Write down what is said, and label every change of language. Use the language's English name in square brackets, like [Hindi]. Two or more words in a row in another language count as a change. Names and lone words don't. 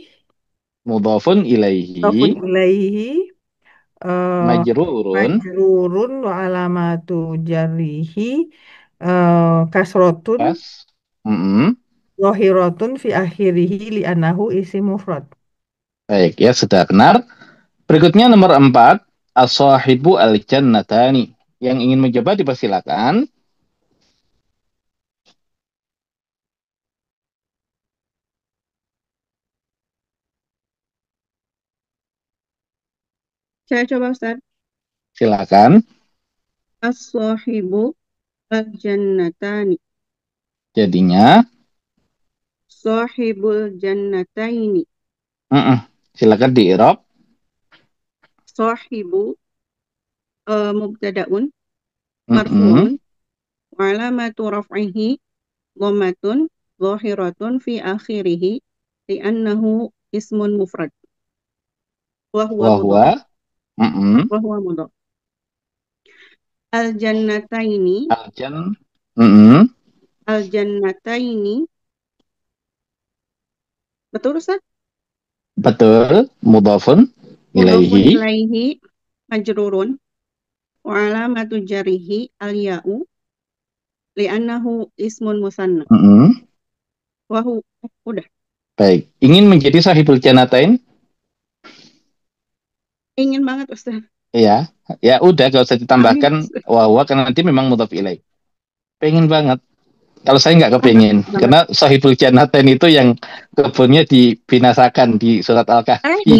[Arabic] مضاف إليه مجرور وعلامة جره كسرة ظاهرة في آخره لأنه اسم مفرد. [Indonesian] Baik, ya sudah benar. Berikutnya nomor 4, [Arabic] الصاحب الجنتان. [Indonesian] Yang ingin mencoba dipersilakan. Saya coba Ustaz. Silakan. [Arabic] الصاحب الجنتان. [Indonesian] Jadinya [Arabic] صاحب الجنتين. [Indonesian] Silakan di i'rab. [Arabic] صاحب مبتدأ مرفوع وعلامة رفعه ضمة ظاهرة في آخره لأنه اسم مفرد. وهو Wa mudhaf. huwa. Mm-mm. وهو مضاف الجنتين. Mm-mm. Al-jannataini. [Indonesian] Betul, Ustaz? Betul. Mudhafun [Arabic] Mudhafun ilaihi. إليه مجرور. وعلامة جره الياء لأنه اسم مثنى. Mm-mm. [Indonesian] Udah. Baik. Ingin menjadi [Arabic] صاحب الجنتين? [Indonesian] Ingin banget, Ustaz. Iya. Ya udah, gak usah Amin. ditambahkan wa karena nanti memang [Arabic] مضاف إليه. [Indonesian] Pengen banget. Kalau saya nggak kepingin, karena [Arabic] صاحب الجنتين [Indonesian] itu yang kebunnya dibinasakan di surat Al-Kahfi.